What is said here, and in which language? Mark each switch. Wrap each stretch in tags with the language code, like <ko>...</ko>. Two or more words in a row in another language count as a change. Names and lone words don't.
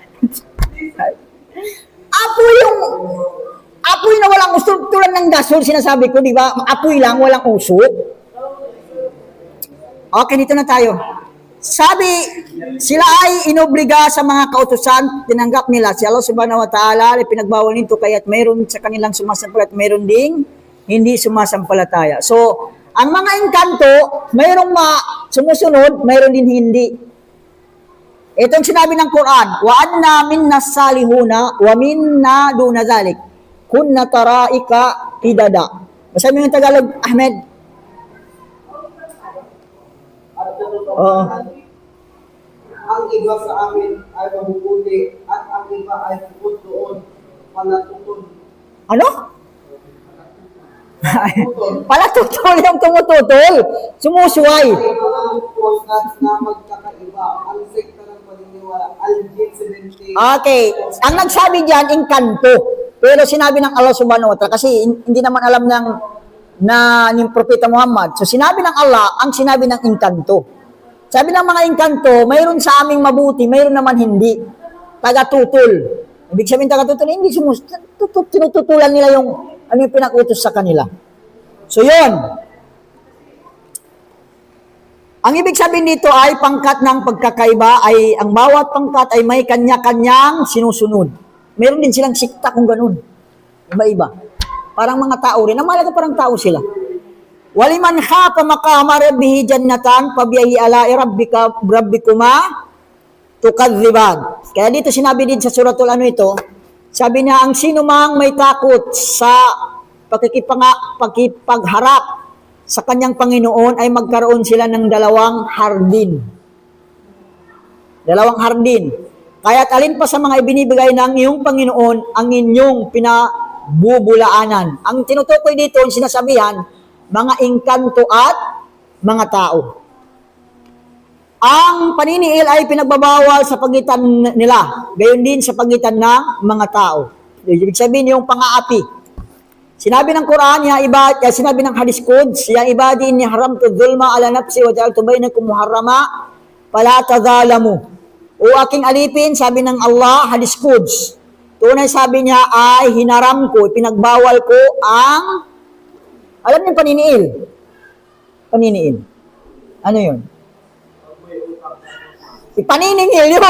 <tl>Apoy na walang usok, tulad ng gasol, sinasabi ko, di ba? Apoy lang, walang usok. Okay, dito na tayo. Sabi, sila ay inobliga sa mga kautusan, tinanggap nila si Allah</tl> <ar>سبحانه وتعالى,</ar> <tl>pinagbawal nito kaya't mayroon sa kanilang sumasampalataya at mayroon ding hindi sumasampalataya. So, ang mga engkanto, mayroong sumusunod, mayroon din hindi. Itong sinabi ng Quran,</tl> <ar>وأنا منا الصالحون ومنا دون ذلك كنا طرائق قددا.</ar> <tl>Basta mo yung Tagalog, Ahmed. At katotohanan, ang iba sa amin ay mabubuti at ang iba ay bukod doon palatutol. Ano? Palatutol yung tumututol. Sumusuway. Ay mga postnats na magkakaiba. Ang sekta ng paniniwala, Al-Jin 70. Okay. Ang nagsabi diyan, engkanto. Pero sinabi ng Allah</tl> <ar>سبحانه وتعالى,</ar> <tl>kasi hindi naman alam ng Propeta Muhammad. So sinabi ng Allah, ang sinabi ng engkanto. Sabi ng mga engkanto, mayroon sa aming mabuti, mayroon naman hindi. Tagatutol. Ibig sabihin tagatutol, hindi tinututulan nila yung ano yung pinag-utos sa kanila. So yun. Ang ibig sabihin dito ay pangkat ng pagkakaiba ay ang bawat pangkat ay may kanya-kanyang sinusunod. Meron din silang sikta kung ganun. Iba-iba. Parang mga tao rin. Ang mahalaga parang tao sila.</tl> <ar>ولمن خاف مقام ربه جنتان فبأي آلاء ربكما تكذبان.</ar> <tl>Kaya dito sinabi din sa suratul ano ito, sabi niya ang sino mang may takot sa pakikipagharap sa kanyang Panginoon ay magkaroon sila ng dalawang hardin. Dalawang hardin. Kaya't alin pa sa mga ibinibigay ng iyong Panginoon ang inyong pinabubulaanan. Ang tinutukoy dito, yung sinasabihan, mga engkanto at mga tao. Ang paniniil ay pinagbabawal sa pagitan nila, gayon din sa pagitan ng mga tao. Ibig sabihin yung pang-aapi. Sinabi ng Quran, sinabi ng Hadith Quds,</tl> <ar>يا عبادي إني حرمت الظلم على نفسي وجعلت بينكم محرما فلا تظالموا.</ar> <tl>O aking alipin, sabi ng Allah, Hadith Quds. Tunay sabi niya ay hinaram ko, pinagbawal ko ang, alam niyo paniniil? Paniniil. Ano yun? Paniningil yun.</tl>